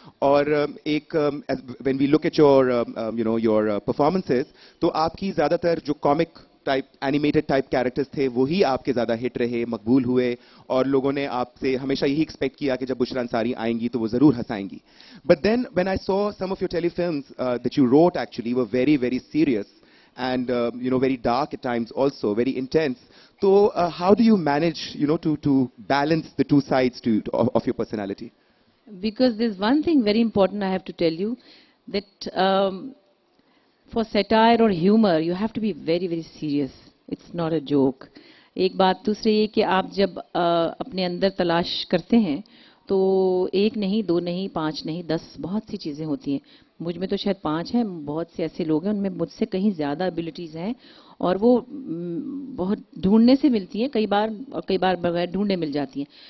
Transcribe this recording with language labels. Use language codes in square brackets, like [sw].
[ur] اور ایک [en] when we look at your performances, [ur] تو آپ کی زیادہ تر جو comic type animated type characters تھے وہی آپ کے زیادہ ہٹ رہے, مقبول ہوئے, اور لوگوں نے آپ سے ہمیشہ یہی ایکسپیکٹ کیا کہ جب بشرا انصاری آئیں گی تو وہ ضرور ہنسائیں گی. [en] But then when I saw some of your telefilms that you wrote actually were very very serious and very dark at times, also very intense. So how do you manage to balance the two sides of your personality? Because there's one thing very important I have to tell you, that for satire or humor you have to be very very serious. It's not a joke. [ur] ایک بات دوسرے یہ کہ آپ جب اپنے اندر تلاش کرتے ہیں تو 1 نہیں 2 نہیں 5 نہیں 10 بہت سی چیزیں ہوتی ہیں. مجھ میں تو شاید 5 ہیں. بہت سے ایسے لوگ ہیں ان میں مجھ سے کہیں زیادہ ایبلٹیز ہیں اور وہ بہت ڈھونڈنے سے ملتی ہیں کئی بار بغیر ڈھونڈے مل جاتی ہیں.